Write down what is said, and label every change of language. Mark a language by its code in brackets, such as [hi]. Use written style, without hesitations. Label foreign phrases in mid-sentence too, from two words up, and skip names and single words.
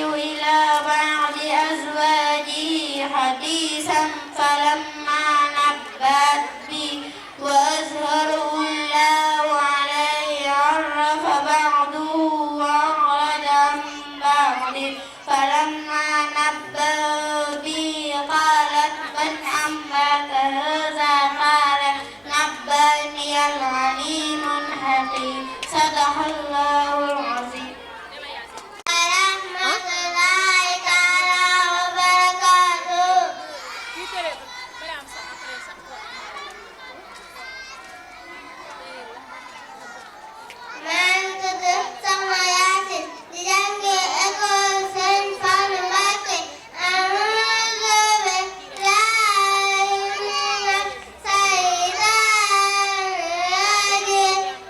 [ar] إلى بعض أزواجه حديثا فلما نبأت به وأظهره الله عليه عرف بعضه وأعرض عن بعض فلما نبأ به قالت من أنبأك هذا قال نبأني العليم الحكيم صدق الله العظيم ورحمة الله تعالى وبركاته [wo] man tudd Soxna Yaasin di jànge école Sëriñ Fallu Mbàkke [ar] أعوذ بالله من الشيطان الرجيم